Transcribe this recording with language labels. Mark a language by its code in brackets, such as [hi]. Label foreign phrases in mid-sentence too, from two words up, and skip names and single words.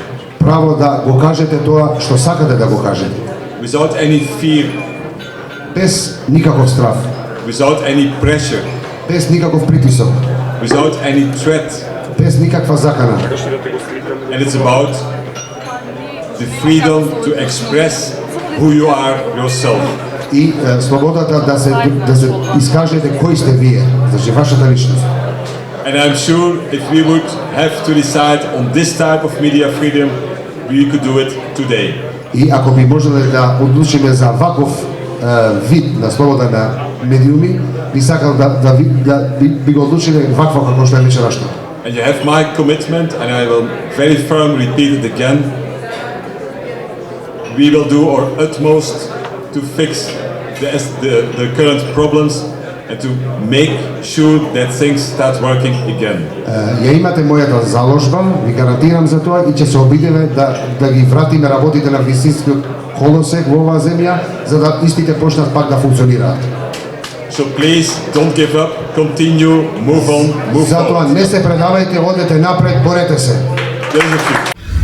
[mk] Право да го кажете тоа што сакате да го кажете. [en] Without any fear. [mk] Без никаков страх. [en] Without any pressure. [mk] Без никаков притисок. [en] Without any threat. [mk] Без никаква закана. [en] And it's about the freedom to express who you are yourself. [mk] И слободата да се искажете кој сте вие, значи вашата личност. [en] And I'm sure if we would have to decide on this type of media freedom, we could do it today. [mk] И ако би можеле да одлучиме за ваков вид на слобода на медиуми, би сакал би го одлучиле вакво како што е вечерашно. [en] And you have my commitment, and I will very firmly repeat it again. We will do our utmost to fix the current problems and to make sure that things start working again. [mk] Ја имате мојата заложба, ви гарантирам за тоа и ќе се обидеме да ги вратиме работите на вистинскиот колосек во оваа земја, за да истите почнат пак да функционираат. [en] So please don't give up, continue, move on, move [mk] Затоа [en] forward. [mk] не се предавајте, одете напред, борете се.